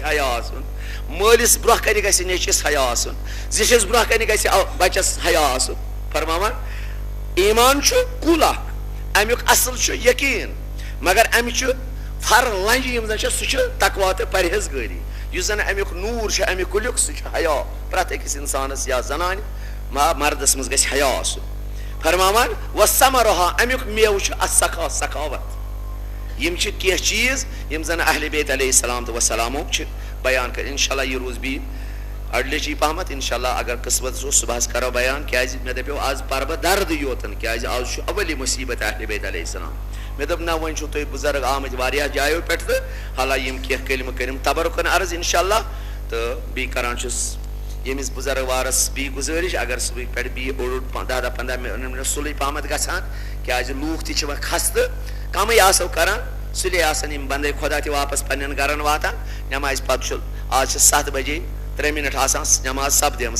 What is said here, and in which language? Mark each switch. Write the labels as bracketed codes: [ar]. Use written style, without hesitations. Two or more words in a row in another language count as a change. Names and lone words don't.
[ks] حیا آسُن مٲلِس برونٛہہ کنہِ گژھِ نیٚچوِس حیا آسُن زِٹھِس برونٛہہ کنہِ گژھِ بچس حیا آسُن فرماوان ایمان چھُ کُل اکھ امیُک اصل چھُ یقیٖن مگر امہِ چھُ فر لنجہِ یِم زن چھِ سُہ چھُ تقوا تہٕ پرہیزگٲری یُس زن امیُک نوٗر چھُ امہِ کُلیُک سُہ چھُ حیا پرٛٮ۪تھ أکِس انسانس یا زنانہِ مردس منٛز گژھِ حیا آسُن فرماوان [ar] و ثمرہا [ks] امیُک میوٕ چھُ السخا سخاوت یِم چھِ کینٛہہ چیٖز یِم زن اہلِ بیت [ar] علیہ السلام [ks] تہٕ وسلامو چھِ بیان کٔرۍ انشاء اللہ یہِ روٗز بیٚیہِ اڑِ لچی پہمتھ انشاء اللہ اگر قسمت اوس صبحس کرو بیان کیازِ مےٚ دپیو آز پرٕ بہٕ دردٕے یوتن کیازِ آز چھُ اول مُصیبت اہلِ بیت [ar] علیہ السلام [ks] مےٚ دوٚپ نہ وۄنۍ چھِو تُہۍ بُزرگ آمٕتۍ واریاہ جایو پٮ۪ٹھ تہٕ حالانکہِ یِم کینٛہہ کلمہٕ کٔرِم تبرکن عرض انشاء اللہ تہٕ بیٚیہِ کران چھُس ییٚمِس بُزرگوارس بیٚیہِ گُزٲرِش اگر صُبحٕکۍ پٮ۪ٹھ بیٚیہِ اوٚڑ 10-15 مِنٹ سُلے پہمتھ گژھان کیازِ لوٗکھ تہِ چھِ وۄنۍ خستہٕ کمٕے آسو کران سُلے آسان یِم بندے خۄدا تہِ واپس پننٮ۪ن گرن واتان نٮ۪مازِ پتہٕ چھُ آز چھِ 7 بجے 3 منٹ آسان نٮ۪ماز سپدیمٕژ